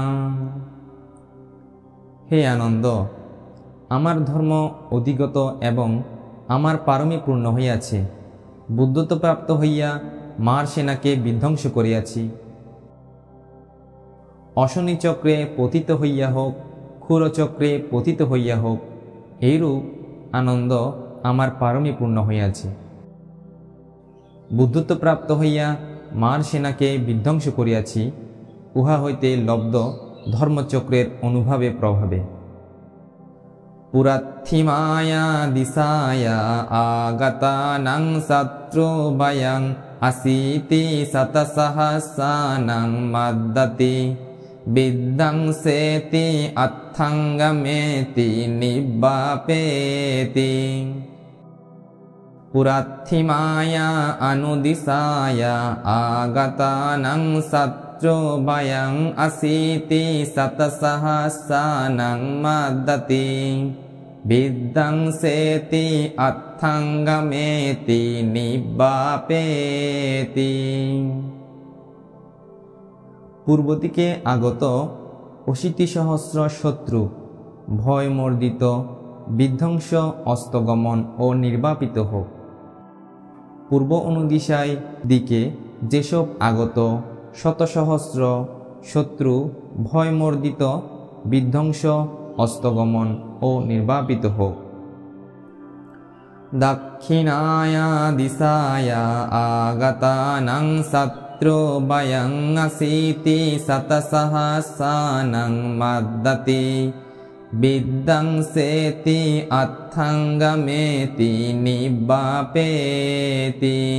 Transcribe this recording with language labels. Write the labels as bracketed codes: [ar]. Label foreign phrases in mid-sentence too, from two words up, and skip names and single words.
[bn] হে আনন্দ, আমার ধর্ম অধিগত এবং আমার পারমী পূর্ণ হইয়াছে। বুদ্ধত্ব প্রাপ্ত হইয়া মার সেনাকে বিধ্বংস করিয়াছি। অশনি চক্রে পতিত হইয়া হোক, ক্ষুরচক্রে পতিত হইয়া হোক, এইরূপ আনন্দ আমার পারমী পূর্ণ হইয়াছে। বুদ্ধত্ব প্রাপ্ত হইয়া মার সেনাকে বিধ্বংস করিয়াছি, উহা হইতে লব্ধ ধর্মচক্রের অনুভাবে প্রভাবে। [pi] পুরাথিমায়া দিশায়া আগতানাং শত্রুভয়ং আসীতি শতসহস্রানাং মদ্দতি বিধ্বংসেতি অথঙ্গমেতি নিব্বাপেতি। পুরাথিমায়া অনুদিশায়া আগতানাং শত্রুভয়ং আসীতি শতসহস্রানাং মদ্দতি বিধ্বংসেতি অথঙ্গমেতি নিব্বাপেতি। [bn] পূর্ব দিকে আগত ৮০ সহস্র শত্রু ভয়মর্দিত বিধ্বংস অস্তগমন ও নির্বাপিত হোক। পূর্ব অনুদিশায় দিকে যেসব আগত শতসহস্র শত্রু ভয়মর্দিত বিধ্বংস অস্তগমন ও নির্বাপিত হোক। [pi] দক্ষিণায়া দিশায়া আগতানাং শত্রুভয়ং আসীতি শতসহস্রানাং মদ্দতি বিধ্বংসেতি অথঙ্গমেতি নিব্বাপেতি।